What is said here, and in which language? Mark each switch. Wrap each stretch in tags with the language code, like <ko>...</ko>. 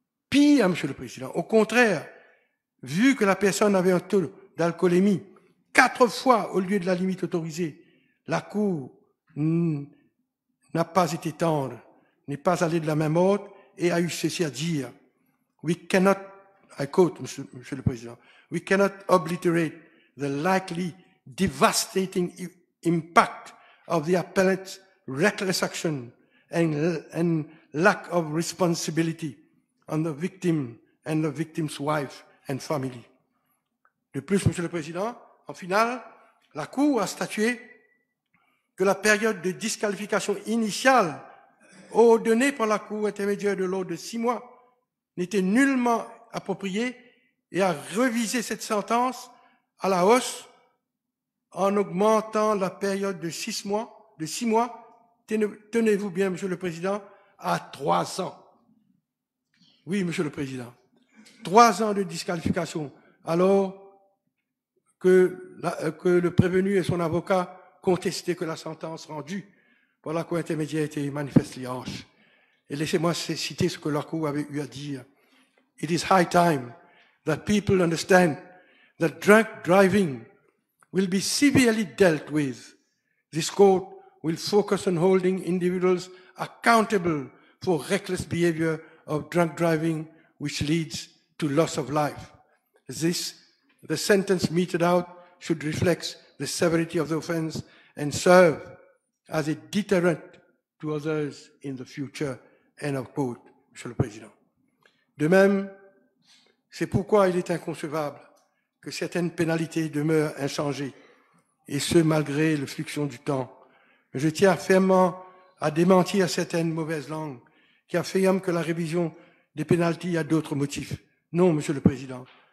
<fr>Pire, Monsieur le Président, au contraire, vu que la personne avait un taux d'alcoolémie 4 fois au lieu de la limite autorisée, la Cour n'a pas été tendre, n'est pas allée de la même ordre et a eu ceci à dire.</fr> <en>We cannot, I quote,</en> <fr>Monsieur le Président,</fr> <en>we cannot obliterate the likely devastating impact of the appellant's reckless action and lack of responsibility on the victim and the victim's wife and family.</en> <fr>De plus, Monsieur le Président, en finale, la Cour a statué que la période de disqualification initiale ordonnée par la Cour intermédiaire de l'ordre de 6 mois n'était nullement appropriée et a révisé cette sentence à la hausse en augmentant la période de 6 mois, tenez-vous bien, Monsieur le Président, à 3 ans. Oui, Monsieur le Président. 3 ans de disqualification, alors que le prévenu et son avocat contestaient que la sentence rendue par la Cour intermédiaire était manifestement harsh. Et laissez-moi citer ce que la Cour avait eu à dire.</fr> <en>It is high time that people understand that drunk driving will be severely dealt with. This court will focus on holding individuals accountable for reckless behavior of drunk driving, which leads to loss of life. The sentence meted out should reflect the severity of the offense and serve as a deterrent to others in the future. End of quote,</en> <fr>Monsieur le Président. De même, c'est pourquoi il est inconcevable que certaines pénalités demeurent inchangées, et ce malgré le fluctuation du temps. Je tiens fermement à démentir certaines mauvaises langues qui affirment que la révision des pénalités a d'autres motifs. Non, Monsieur le Président.</fr>